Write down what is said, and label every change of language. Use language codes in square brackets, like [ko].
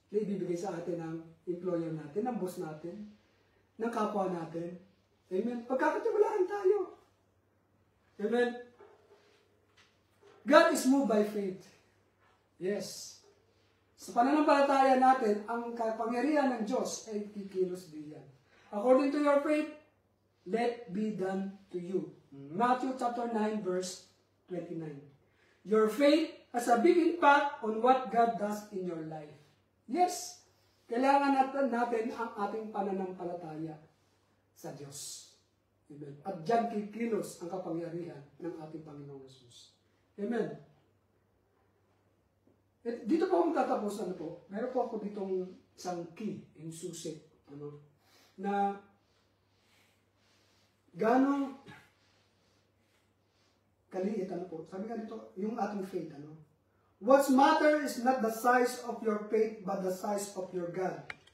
[tl] Na ibibigay sa atin ng employer natin, ng boss natin, ng kapwa natin. Amen. Pagkakatiwalaan tayo. Amen. God is moved by faith. Yes. Sa pananampalataya natin, ang kapangyarihan ng Diyos ay kikilos diyan. [en] According to your faith, let be done to you. Matthew chapter 9 verse 29. Your faith has a big impact on what God does in your life. [tl] Yes, kailangan natin ang ating pananampalataya sa Diyos. Amen. At diyan kikilos ang kapangyarihan ng ating Panginoong Jesus. Amen. Dito po ako tatapos, meron po ako ditong isang key, yung susi, na gano'ng kaliit, sabi nga dito, yung ating faith, What's matter is not the size of your faith, but the size of your God.